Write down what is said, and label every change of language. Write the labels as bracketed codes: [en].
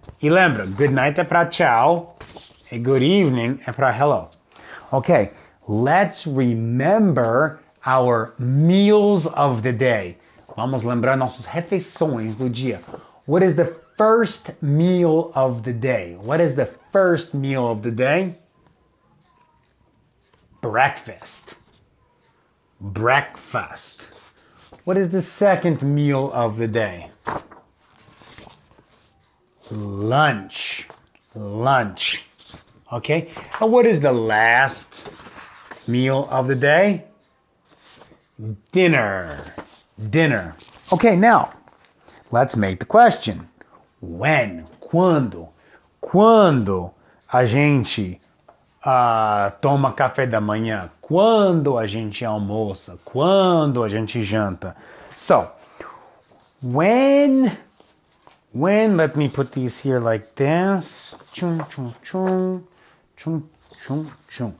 [pt] E lembra, [en] good night [pt] é para tchau. E [en] good evening [pt] é para hello. [en] Okay, let's remember our meals of the day. [pt] Vamos lembrar nossas refeições do dia. [en] What is the first meal of the day? What is the first meal of the day? Breakfast. Breakfast. What is the second meal of the day? Lunch. Lunch. Okay? And what is the last meal of the day? Dinner. Dinner. Okay, now, let's make the question. When, quando. [pt] Quando a gente toma café da manhã, quando a gente almoça, quando a gente janta. [en] So, when, let me put these here like this. Chum, chum, chum, chum, chum, chum.